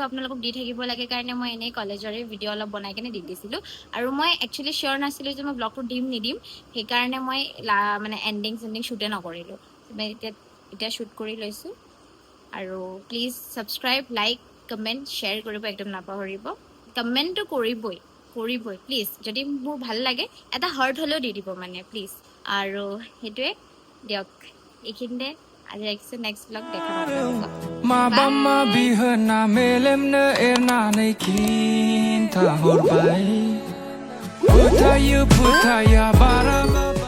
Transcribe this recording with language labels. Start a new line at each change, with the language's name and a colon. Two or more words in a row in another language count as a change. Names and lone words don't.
Assamese: আপোনালোকক দি থাকিব লাগে কাৰণে মই এনেই কলেজৰে ভিডিঅ' অলপ বনাই কিনে দি দিছিলোঁ আৰু মই একচুৱেলি চিয়'ৰ নাছিলোঁ যে মই ব্লগটো দিম নিদিম সেইকাৰণে মই মানে
English: ending shoot
Assamese: নকৰিলোঁ মই এতিয়া শ্বুট কৰি লৈছোঁ আৰু প্লিজ
English: subscribe like comment share
Assamese: কৰিব একদম নাপাহৰিব কমেণ্টটো কৰিবই প্লিজ যদি মোৰ ভাল লাগে এটা হাৰ্ট হ'লেও দি দিব মানে প্লিজ আৰু সেইটোৱে দিয়ক এইখিনিতে আজি ৰাখিছোঁ
English: next vlog
Assamese: দেখা পাব
Bodo: माबा बिहोना मेलेमनो एरनानै खिन्थाहरबाय फोथायो फोथाया बारा